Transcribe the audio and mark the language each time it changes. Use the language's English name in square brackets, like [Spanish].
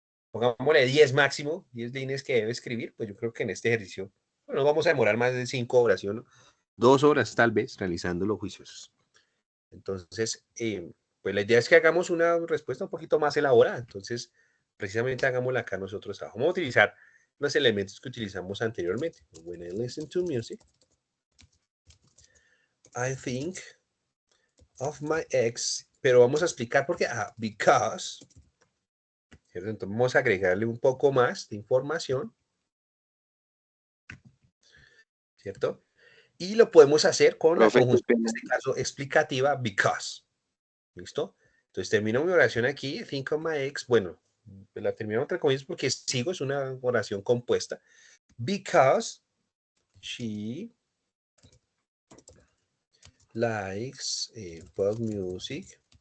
[Spanish] Pongámosle 10 máximo, 10 líneas que debe escribir, pues yo creo que en este ejercicio bueno, no vamos a demorar más de 5 horas, ¿sí o no? 2 horas tal vez realizando los juicios. Entonces, pues la idea es que hagamos una respuesta un poquito más elaborada. Entonces, precisamente hagámosla acá nosotros. Vamos a utilizar los elementos que utilizamos anteriormente. [English] When I listen to music, I think of my ex. [Spanish] Pero vamos a explicar por qué. Because. ¿Cierto? Entonces, vamos a agregarle un poco más de información. ¿Cierto? Y lo podemos hacer con la Profe, qué conjunción, en pena. este caso, explicativa, because. ¿Listo? Entonces termino mi oración aquí, [English] think of my ex. [Spanish] Bueno, la termino entre comillas porque sigo, es una oración compuesta. [English] Because she likes pop music.